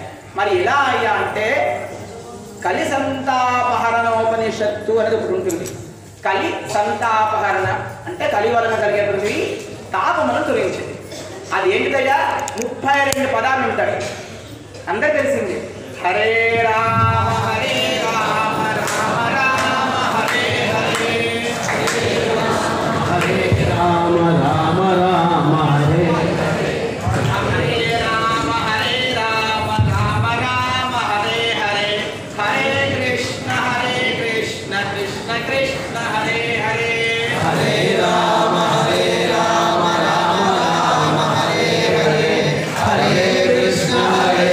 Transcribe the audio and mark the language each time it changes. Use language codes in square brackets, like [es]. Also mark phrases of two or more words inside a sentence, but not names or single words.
[te] మరి ఎలా అయ్యా అంటే కలి సంతాపహరణోపనిషత్తు అనేది ఒకటి ఉంటుంది. కలి సంతాపహరణ అంటే కలి వలన కలిగేటువంటి తాపములను తొలగించింది. అది ఏంటిదయ్యా? 32 పదాలు ఉంటాయి. అందరికి తెలిసింది. [sa] హరే రామ హరే రామ రామ రామ హరే హరే, హరే రామ రామ రామ హరే హరే, హరే రామ రామ రామ హరే హరే, హరే కృష్ణ కృష్ణ కృష్ణ హరే హరే, హరే రామ రామ రామ హరే హరే, హరే కృష్ణ